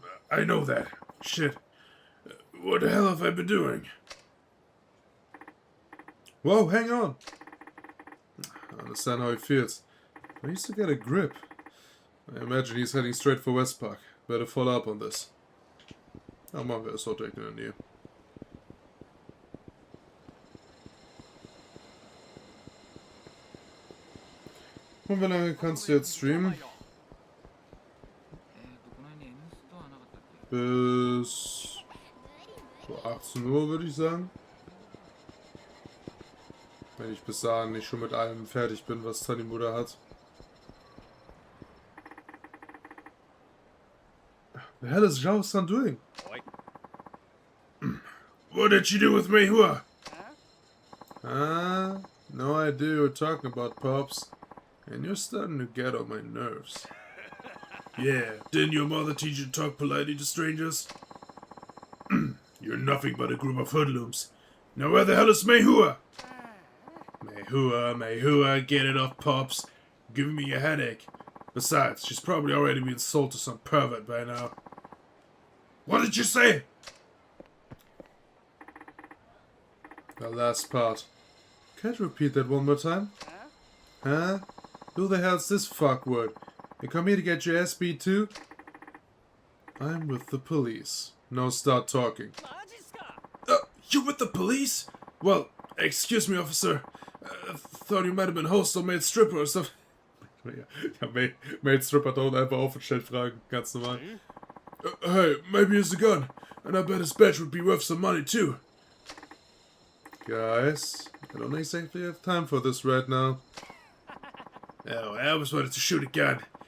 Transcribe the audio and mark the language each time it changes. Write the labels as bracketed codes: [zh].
[en] I know that. Shit. What the hell have I been doing? Whoa, hang on! I understand how he feels. But he needs to get a grip. I imagine he's heading straight for West Park. Better follow up on this. [de] Ja, machen wir es so direkt in der Nähe. Und wie lange kannst du jetzt streamen? Bis so 18 Uhr würde ich sagen. Wenn ich bis dahin nicht schon mit allem fertig bin, was Tanimura hat. [en] The hell is Zhao-san doing? What did you do with Mei Hua? No idea what you're talking about, Pops. And you're starting to get on my nerves. Yeah, didn't your mother teach you to talk politely to strangers? You're nothing but a group of hoodlums. Now where the hell is Mei Hua? Mei Hua, get it off, Pops. Giving me a headache. Besides, she's probably already been sold to some pervert by now. What did you say? The last part. Can't you repeat that one more time? Huh? Who the hell's this fuckword? You come here to get your ass beat too? I'm with the police. Now start talking. You with the police? Well, excuse me, officer. Thought you might have been host or maid stripper or stuff. [de] Ja, maid stripper don't einfach auf und stellt Fragen. Ganz normal. [en] Hey, maybe it's a gun. And I bet his badge would be worth some money too. Guys, I don't exactly have time for this right now. Oh, I always wanted to shoot a gun.